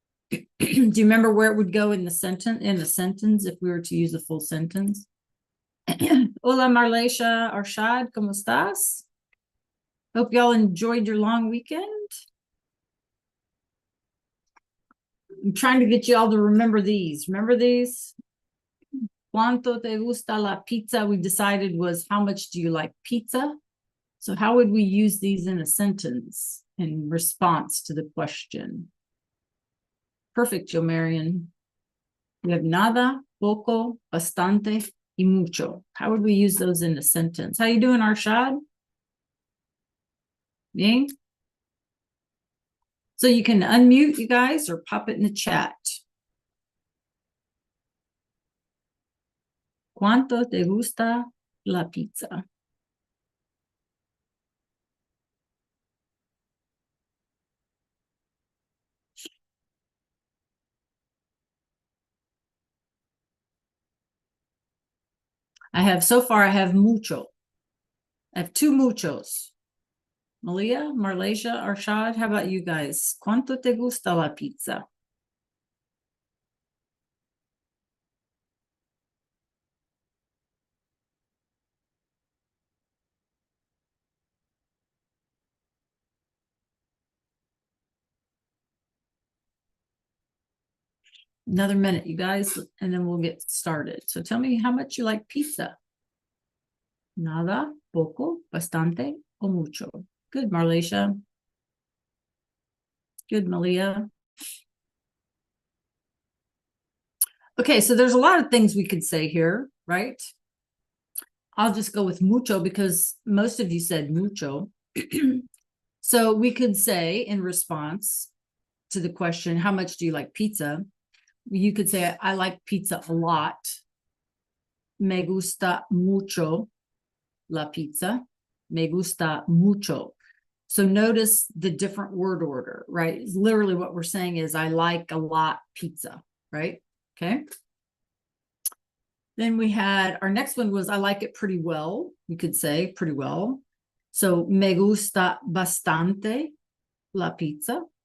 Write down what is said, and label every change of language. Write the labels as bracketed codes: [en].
[en] Do you remember where it would go in the sentence if we were to use a full sentence? [es] Hola, Marleisha Arshad, ¿cómo estás? [en] Hope y'all enjoyed your long weekend. I'm trying to get you all to remember these. Remember these? [es] ¿Cuánto te gusta la pizza? [en] We decided was how much do you like pizza? So how would we use these in a sentence in response to the question? Perfect, Joe Marion. We have [es] nada, poco, bastante, y mucho. [en] How would we use those in a sentence? How you doing, Arshad? [es] Bien? [en] So you can unmute, you guys, or pop it in the chat. [es] ¿Cuánto te gusta la pizza? [en] So far I have mucho. I have two muchos. Malia, Marlasia, Arshad, how about you guys? [es] ¿Cuánto te gusta la pizza? [en] Another minute, you guys, and then we'll get started. So tell me how much you like pizza. [es] Nada, poco, bastante, o mucho. [en] Good, Marlasia. Good, Malia. Okay, so there's a lot of things we could say here, right? I'll just go with mucho because most of you said mucho. So we could say in response to the question, how much do you like pizza? You could say, I like pizza a lot. [es] Me gusta mucho la pizza. Me gusta mucho. [en] So notice the different word order, right? It's literally what we're saying is I like a lot pizza, right? Okay. Then we had our next one was I like it pretty well. We could say pretty well. [es] So me gusta bastante la pizza.